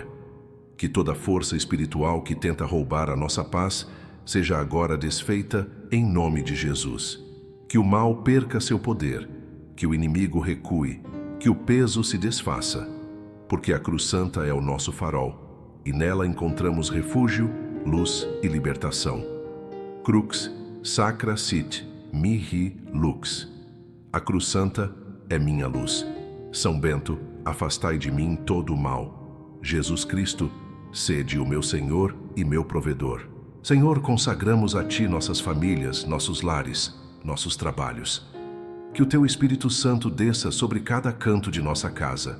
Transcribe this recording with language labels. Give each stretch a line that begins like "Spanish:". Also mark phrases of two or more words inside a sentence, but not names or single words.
Portuguese: Que toda força espiritual que tenta roubar a nossa paz seja agora desfeita em nome de Jesus. Que o mal perca seu poder, que o inimigo recue, que o peso se desfaça, porque a Cruz Santa é o nosso farol, e nela encontramos refúgio, luz e libertação.
Latin: Crux sacra sit mihi lux.
Portuguese: A Cruz Santa é minha luz. São Bento, afastai de mim todo o mal. Jesus Cristo, sede o meu Senhor e meu provedor. Senhor, consagramos a Ti nossas famílias, nossos lares, nossos trabalhos. Que o Teu Espírito Santo desça sobre cada canto de nossa casa.